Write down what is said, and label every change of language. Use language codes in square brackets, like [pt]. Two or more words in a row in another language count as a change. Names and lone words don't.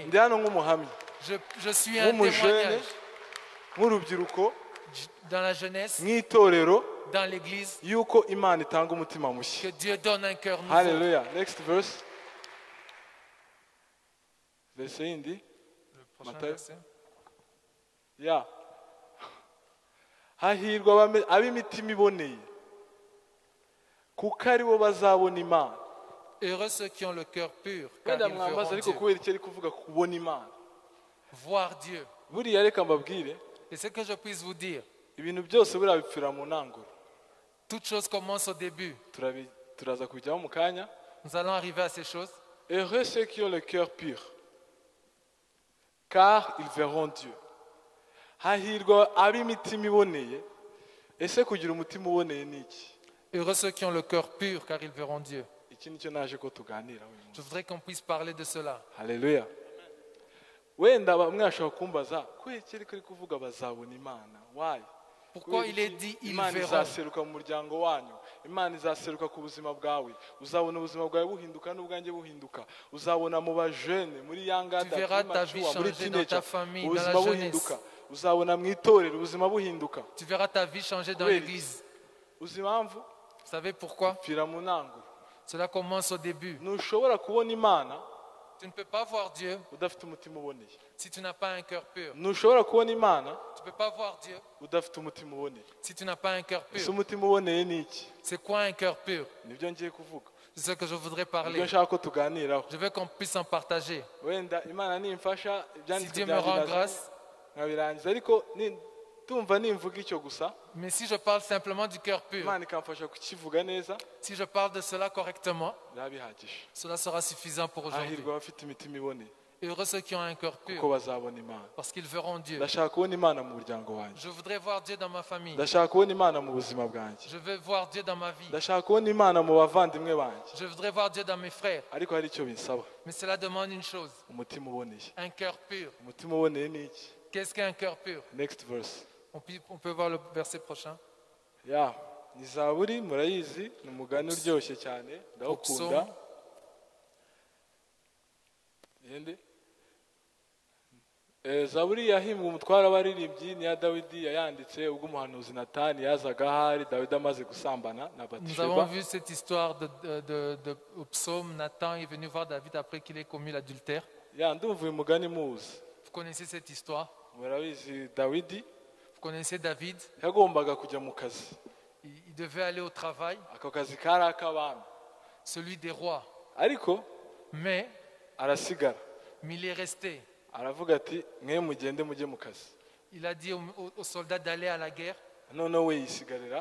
[rw] ndi hano nk'umuhamya, [fr] Je suis un [rw] nk'umujene, [fr] témoignage [rw] nk'urubyiruko, [fr] dans la jeunesse, [rw] nk'itorero, [fr] dans l'église, [rw] yuko Imana itanga umutima [fr] que [rw] mushya. [fr] Dieu donne un cœur nouveau. [en] Hallelujah. Next verse. [rw] Verse yindi. [fr] Le prochain Matthieu. verset. [rw] Ya. Hahirwa ab'imitima iboneye, kuko ari bo bazabona Imana. [fr] Heureux ceux qui ont le cœur pur, car [rw] Wenda [fr] ils [rw] mwambaza [fr] verront [rw] ariko [fr] Dieu. [rw] kubera icyo ari kuvuga kubona Imana. [fr] Voir Dieu. [rw] Buriya reka mbabwire, [fr] Et ce que je puisse vous dire, [rw] ibintu byose buriya bipfira mu ntanguro. [fr] toute chose commence au début. [rw] Turaza kubijyaho mu kanya. [fr] Nous allons arriver à ces choses. Heureux ceux qui ont le cœur pur, car ils verront Dieu. [rw] Hahirwa ab'imitima iboneye. Ese kugira umutima uboneye ni iki? [fr] Heureux ceux qui ont le cœur pur, car ils verront Dieu. [rw] Iki nicyo naje ko tuganira uyu munsi. [fr] Je voudrais qu'on puisse parler de cela. [rw] Haleluya. Wenda bamwe bashobora kumbaza kubera iki ariko ari kuvuga bazabona Imana? [en] Why? [fr] Pourquoi il est dit ils [rw] Imana [fr] verront? [rw] izaseruka mu muryango wanyu, Imana izaseruka ku buzima bwawe, uzabona ubuzima bwawe buhinduka n'ubwanjye buhinduka, uzabona mu bajene muri [fr] Tu yangada verras ta vie changer dans ta famille, dans la [rw] ubuzima [fr] jeunesse. [rw] buhinduka, uzabona mu itorero ubuzima buhinduka [fr] Tu verras ta vie changer dans Oui. l'église. [rw] uzi impamvu [fr] Vous savez pourquoi? [rw] pfira mu ntanguro [fr] Cela commence au début. [rw] ntushobora kubona imana [fr] Tu ne peux pas voir Dieu [rw] udafite umutima uboneye [fr] si tu n'as pas un cœur pur. [rw] ntushobora kubona imana [fr] Tu ne peux pas voir Dieu [rw] udafite umutima uboneye [fr] si tu n'as pas un cœur [rw] ese [fr] pur. [rw] umutima uboneye ni iki [fr] C'est quoi un cœur pur? [rw] nibyo ngiye kuvuga [fr] C'est ce que je voudrais [rw] nibyo [fr] parler. [rw] nshaka ko tuganiraho [fr] Je veux qu'on puisse en partager. [rw] wenda imana nimfasha [fr] Si [rw] ibyanditswe [fr] Dieu me [rw] byanjye [fr] rend [rw] ndaza [fr] grâce, [rw] nkabirangiza ariko tumva nimvuga icyo gusa [fr] mais si je parle simplement du cœur pur, [rw] imana ikamfasha kukivuga neza [fr] si je parle de cela correctement, [rw] biba bihagije [fr] cela sera suffisant pour aujourd'hui. [rw] hahirwa abafite imitima iboneye [fr] Heureux ceux qui ont un cœur [rw] kuko [fr] pur, [rw] bazabona imana [fr] parce qu'ils verront Dieu. [rw] ndashaka kubona imana mu muryango wanjye [fr] Je voudrais voir Dieu dans ma famille. [rw] ndashaka kubona imana mu buzima bwanjye [fr] Je veux voir Dieu dans ma vie. [rw] ndashaka kubona imana mu bavandimwe banjye [fr] Je voudrais voir Dieu dans mes frères. [rw] ariko hari icyo binsaba [fr] Mais cela demande une chose, [rw] umutima uboneye [fr] un cœur pur. [rw] umutima uboneye ni iki [fr] Qu'est-ce qu'un cœur pur? [en] next verse [fr] On peut voir le verset prochain. [rw] ya ni zaburi murayizi ni umugani uryoshye cyane ndawukunda [en] Psalm. [rw] yende zaburi yahimbwe umutware w'abaririmbyi ni iya dawidi yayanditse ubwo umuhanuzi natani yazaga ahari dawidi amaze gusambana na [fr] Nous avons [rw] batisheba [fr] vu cette histoire au psaume. Nathan est venu voir David après qu'il ait commis l'adultère. [rw] ya ndumva uyu mugani muzi [fr] Vous connaissez cette histoire. [rw] murabizi dawidi [fr] Vous connaissez David. [rw] yagombaga kujya mu kazi [fr] Il devait aller au travail, [rw] ako kazi kari ak'abami [fr] celui des rois. [rw] ariko [fr] Mais [rw] arasigara [fr] il est resté. [rw] aravuga ati mwe mugende mujye mu kazi [fr] Il a dit aux soldats d'aller à la guerre. [rw] noneho we yisigarira